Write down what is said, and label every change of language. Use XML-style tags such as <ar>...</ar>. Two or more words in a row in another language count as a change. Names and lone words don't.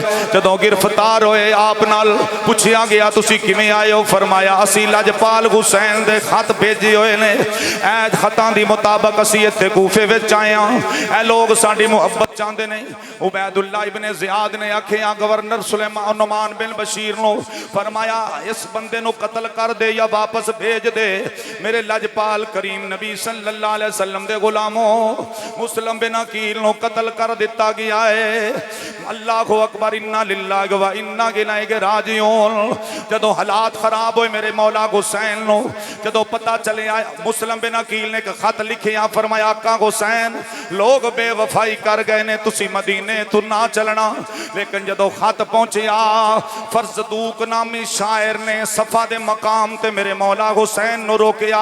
<pa>جدوں گرفتار ہوئے آپ نال پچھیا گیا تسی کیویں آئے ہو، فرمایا اسی لجپال حسین دے خط بھیجے ہوئے نیں، اے خطاں دی مطابق اسی ایتھے کوفے وچ آئے ہاں، اے لوگ ساڈی محبت چاہندے نیں. عبیداللہ ابنِ زیاد نے آکھیا گورنر سلیمان نعمان بن بشیر نوں، فرمایا اس بندے نوں قتل کر دے یا واپس بھیج دے. میرے لجپال کریم نبی</pa> <ar>صلی اللہ علیہ وسلم</ar> <pa>دے غلاماں مسلم بن عقیل نوں قتل کر دتا گیا اے.</pa> <ar>الله أكبر، إنا لله وإنا إليه راجعون.</ar> <pa>جدوں حالات خراب ہوئے میرے مولا حسین نوں، جدوں پتا چلے مسلم بن عقیل نے اک خط لکھیا، فرمایا آقا حسین لوگ بےوفائی کر گئے نیں، تسی مدینے توں نہ چلنا. لیکن جدوں خط پہنچیا فرزدق نامی شاعر نے صفا دے مقام تے میرے مولا حسین نوں روکیا.</pa>